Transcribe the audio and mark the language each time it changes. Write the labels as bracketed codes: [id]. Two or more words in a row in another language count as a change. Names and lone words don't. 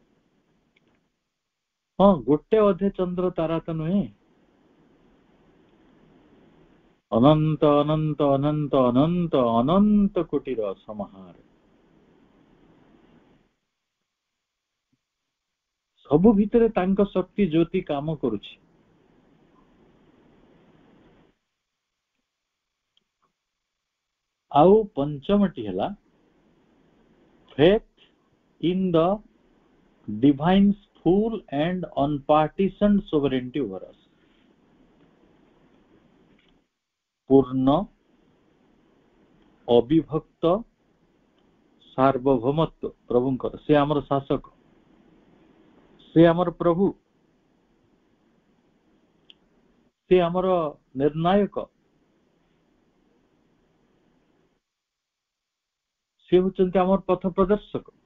[or] ହଁ ଗୋଟେ ଅଧେ ଚନ୍ଦ୍ର ତାରା ତ ନୁହେ ଅନନ୍ତ ଅନନ୍ତ ଅନନ୍ତ ଅନନ୍ତ ଅନନ୍ତ କୋଟିର ସମାହାର ସବୁ ଭିତରେ ତାଙ୍କ ଶକ୍ତି ଜ୍ୟୋତି କାମ କରୁଛି ଆଉ ପଞ୍ଚମଟି ହଲା [en] faith in the divine's full and unpartitioned sovereignty over us [or] ପୂର୍ଣ୍ଣ ଅବିଭକ୍ତ ସାର୍ବଭୌମତ୍ୱ ପ୍ରଭୁଙ୍କର ସେ ଆମର ଶାସକ ସେ ଆମର ପ୍ରଭୁ ସେ ଆମର ନିର୍ଣ୍ଣାୟକ ସେ ହୋଚନ୍ତି ଆମର ପଥ ପ୍ରଦର୍ଶକ